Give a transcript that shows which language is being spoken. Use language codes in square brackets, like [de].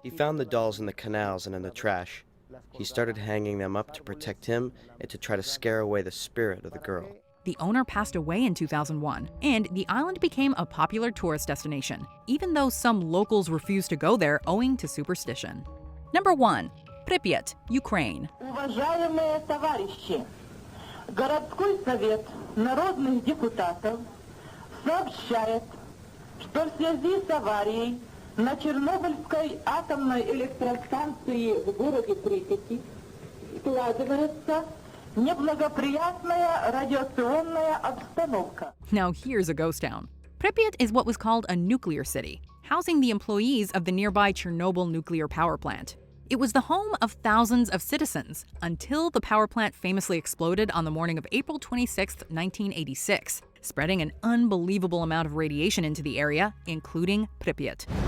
[en] He found the dolls in the canals and in the trash. He started hanging them up to protect him and to try to scare away the spirit of the girl. The owner passed away in 2001, and the island became a popular tourist destination, even though some locals refused to go there owing to superstition. Number 1. Pripyat, Ukraine. [ru] Уважаемые товарищи, городской совет народных депутатов сообщает, что в связи с аварией на Чернобыльской атомной электростанции в городе Припяти складывается неблагоприятная радиационная обстановка. [en] Now here's a ghost town. Pripyat is what was called a nuclear city, housing the employees of the nearby Chernobyl nuclear power plant. It was the home of thousands of citizens until the power plant famously exploded on the morning of April 26, 1986, spreading an unbelievable amount of radiation into the area, including Pripyat.